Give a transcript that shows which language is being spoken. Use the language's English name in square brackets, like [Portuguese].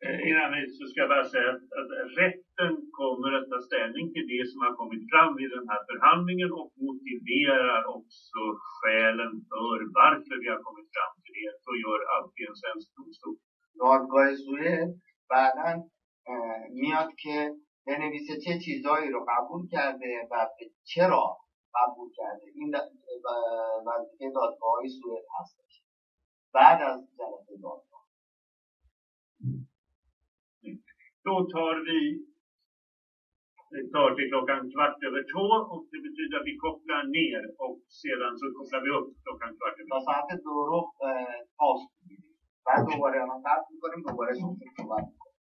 [Swedish] Innan så ska jag bara säga att rätten kommer att ta ställning till det som har kommit fram i den här förhandlingen och motiverar också skälen för varför vi har kommit fram till det. Så gör alltid en svensk domstol. [Persian] دادگاه سوئد بعداً میاد که بنویسه چه چیزایی رو قبول کرده و چرا قبول کرده. این وظیفه دادگاه‌های سوئد هستش بعد از جلسه دادگاه. [Swedish] Då tar till klockan 2:15 och det betyder att vi kopplar ner och sedan så kopplar vi upp klockan 2:15. [Persian] تا ساعت 2 رو پاس می‌گیریم. بعد دوباره ما صبر می‌کنیم دوباره صحبت می‌کنیم.